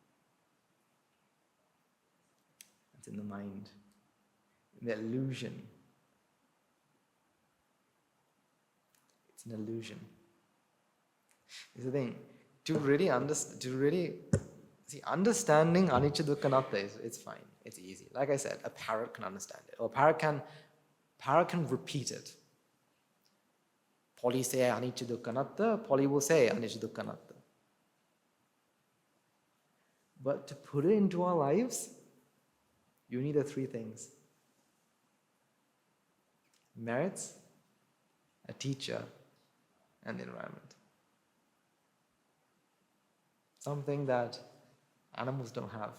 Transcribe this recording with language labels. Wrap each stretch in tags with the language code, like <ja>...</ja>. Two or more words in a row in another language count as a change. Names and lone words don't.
<en>It's in the mind, in the illusion. It's an illusion. This is the thing. Understanding</en> <pi>anicca dukkha anatta</pi> <en>it's fine. It's easy. Like I said, a parrot can understand it. Or parrot can repeat it. Polly say</en> <pi>anicca dukkha anatta,</pi> <en>Polly will say</en> <pi>anicca dukkha anatta.</pi> <en>But to put it into our lives, you need the three things. Merits, a teacher, and the environment. Something that animals don't have.</en>